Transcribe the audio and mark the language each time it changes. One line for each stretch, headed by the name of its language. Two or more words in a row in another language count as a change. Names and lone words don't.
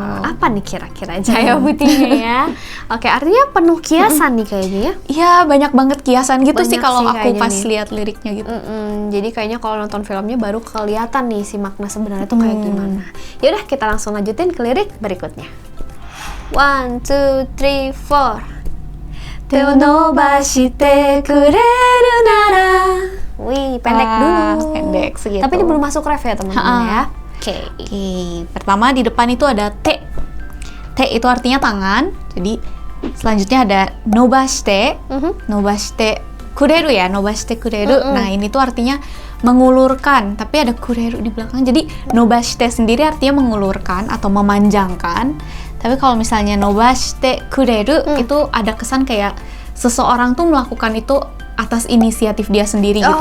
Indonesian: Apa nih kira-kira cahaya putihnya ya? Oke, artinya penuh kiasan nih kayaknya ya. Iya, banyak banget kiasan gitu Banyak sih kalau sih aku kayaknya pas nih. lihat liriknya gitu. Jadi kayaknya kalau nonton filmnya baru kelihatan nih si makna sebenarnya tuh kayak gimana. Yaudah, kita langsung lanjutin ke lirik berikutnya. 1, 2, 3, 4.
Japanese: 手を伸ばしてくれるなら
Indonesian: Wih, pendek dulu. Pendek segitu. Tapi ini belum masuk ref ya teman-teman ya. Oke. Pertama di depan itu ada te. Te itu artinya tangan. Jadi selanjutnya ada nobashite.
Japanese: 伸ばしてくれる ya, 伸ばしてくれる.
Indonesian: Nah, ini tuh artinya mengulurkan, tapi ada kureru di belakang. Jadi nobashite sendiri artinya mengulurkan atau memanjangkan. Tapi kalau misalnya
Japanese: 伸ばしてくれる
Indonesian: itu ada kesan kayak seseorang tuh melakukan itu atas inisiatif dia sendiri gitu.